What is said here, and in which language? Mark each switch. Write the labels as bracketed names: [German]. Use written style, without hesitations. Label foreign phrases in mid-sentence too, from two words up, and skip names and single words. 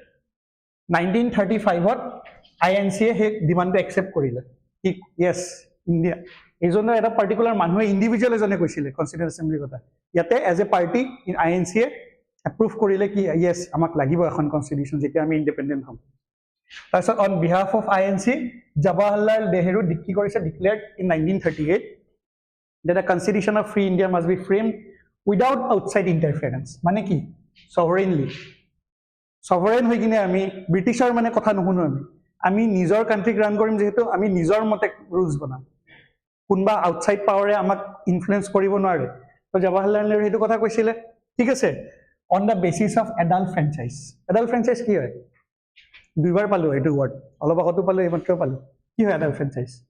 [Assamese] 1935ত INC-য়ে সেই [English] demandটো accept [Assamese] কৰিলে, কি [English] yes India, [Assamese] এইজনৰ এটা পাৰ্টিকুলাৰ মানুহে ইণ্ডিভিজুৱেল এজনে কৈছিলে [English] constituent assemblyৰ [Assamese] কথা, ইয়াতে [English] as a party [Assamese] INC-য়ে এপ্ৰুভ কৰিলে কি য়েছ আমাক লাগিব এখন কনষ্টিটিউশ্যন যেতিয়া আমি ইণ্ডিপেণ্ডেণ্ট হ'ম। [English] তাৰপিছত on behalf of INC জৱাহৰলাল নেহৰু [Assamese] কি কৰিছে, [English] declared in 1938 that a constitution of free India must be framed without outside interference, [Assamese] মানে কি [English] sovereignly, sovereign [Assamese] হৈ কিনে আমি ব্ৰিটিছৰ মানে কথা নুশুনো, আমি নিজৰ [English] countryক run [Assamese] কৰিম, যিহেতু আমি নিজৰ মতে ৰুলছ বনাম, কোনোবা [English] outside powerে [Assamese] আমাক ইনফ্লুৱেঞ্চ কৰিব নোৱাৰে। তো জৱাহৰলাল নেহৰু সেইটো কথা কৈছিলে, ঠিক আছে। [English] on the basis of adult franchise, adult franchise [Assamese] কি হয়, দুইবাৰ পালোঁ এইটো ৱৰ্ড, অলপ আগতো পালোঁ, এইমাত্ৰ পালোঁ, কি হয় [English] adult franchise?